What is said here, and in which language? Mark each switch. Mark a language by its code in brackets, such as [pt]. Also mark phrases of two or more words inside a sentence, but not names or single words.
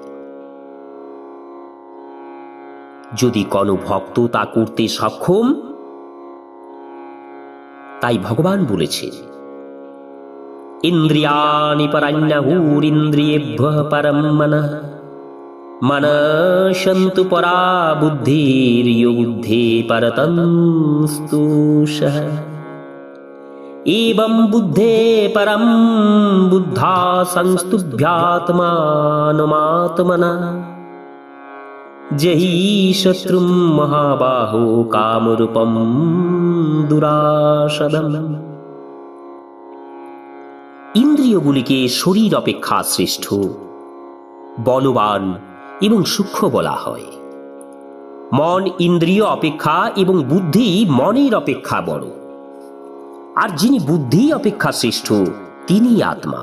[bn] যদি কোনো ভক্ত তা করতে সক্ষম, তাই ভগবান বলেছেন, [sa] ইন্দ্রিয়াণি পরাণ্যহুরিন্দ্রিয়েভ্যঃ পরম মনঃ মনঃশন্তু পরা বুদ্ধির্যো বুদ্ধে পরতন্তুষঃ। एवं बुद्धे परम बुद्धा संस्तुभ्यात्मानमात्मना जहि शत्रुं महाबाहो कामरूपं दुराशदम्। [bn] ইন্দ্রিয়গুলিকে শরীর অপেক্ষা শ্রেষ্ঠ, বলবান এবং সূক্ষ্ম বলা হয়। মন ইন্দ্রিয় অপেক্ষা এবং বুদ্ধি মনের অপেক্ষা বড়, আর যিনি বুদ্ধি অপেক্ষা শ্রেষ্ঠ তিনি আত্মা।